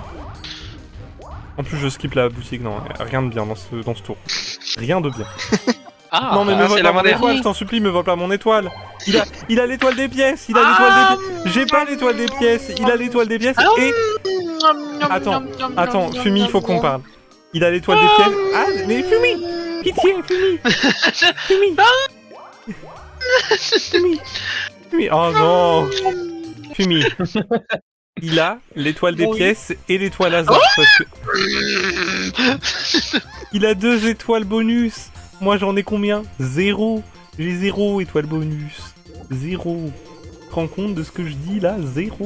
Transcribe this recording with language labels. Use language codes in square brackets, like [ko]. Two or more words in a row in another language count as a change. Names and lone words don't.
[fr] En plus, je skip la boutique, non, rien de bien dans ce tour. Rien de bien. Ah, non, mais me ah, vole c'est pas mon l'avant-dernier. étoile, je t'en supplie, me vole pas mon étoile. Il a l'étoile des pièces, il a l'étoile des pièces. J'ai pas l'étoile des pièces, il a l'étoile des pièces et... Attends, Fumi, il faut qu'on parle. Il a l'étoile des pièces. Ah, mais Fumi! Pitié, Fumi! Fumi! Fumi! Fumi! Oh non! Fumi! Il a l'étoile des pièces et l'étoile hasard parce que... Il a 2 étoiles bonus! Moi j'en ai combien? 0! J'ai 0 étoile bonus! 0! Tu te rends compte de ce que je dis là? 0!